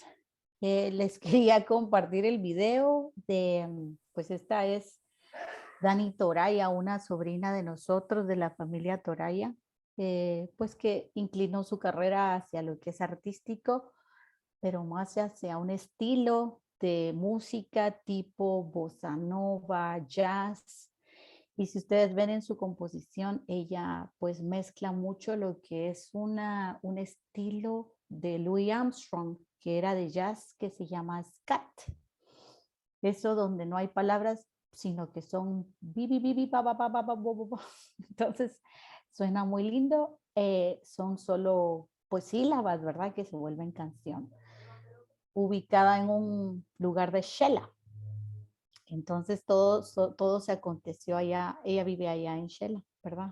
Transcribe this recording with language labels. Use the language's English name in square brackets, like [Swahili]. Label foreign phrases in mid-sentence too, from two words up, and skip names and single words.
[Spanish] Les quería compartir el video de, pues esta es Dani Toraya, una sobrina de nosotros, de la familia Toraya, pues que inclinó su carrera hacia lo que es artístico, pero más hacia un estilo de música tipo bossa nova, jazz. Y si ustedes ven en su composición, ella pues mezcla mucho lo que es un estilo de Louis Armstrong, que era de jazz, que se llama scat. Eso donde no hay palabras, sino que son bi, bi, bi, bi, pa, pa, pa, pa, pa, bo, bo, bo. Entonces suena muy lindo. Son solo pues sílabas, ¿verdad? Que se vuelven canción. Ubicada en un lugar de Shela. Entonces todo se aconteció allá, ella vive allá en Shela, ¿verdad?